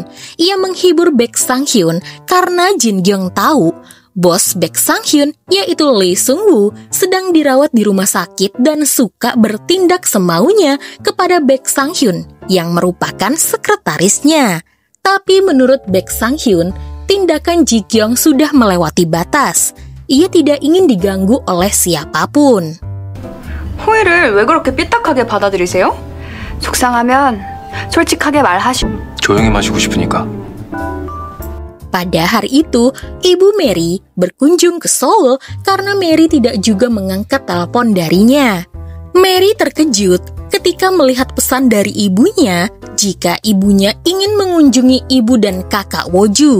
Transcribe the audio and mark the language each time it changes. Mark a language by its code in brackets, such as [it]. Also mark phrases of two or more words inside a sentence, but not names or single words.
[id] Ia menghibur Baek Sang-hyun karena Jin Gyung tahu bos Baek Sang-hyun, yaitu Lee Sung-woo, sedang dirawat di rumah sakit dan suka bertindak semaunya kepada Baek Sang-hyun yang merupakan sekretarisnya. Tapi menurut Baek Sang-hyun, tindakan Ji Kyung sudah melewati batas. Ia tidak ingin diganggu oleh siapapun. [ko] 호의를 왜 그렇게 삐딱하게 받아들이세요? 속상하면 솔직하게 조용히 마시고 싶으니까. [id] Pada hari itu, Ibu Mary berkunjung ke Seoul karena Mary tidak juga mengangkat telepon darinya. Mary terkejut ketika melihat pesan dari ibunya jika ibunya ingin mengunjungi ibu dan kakak Woju.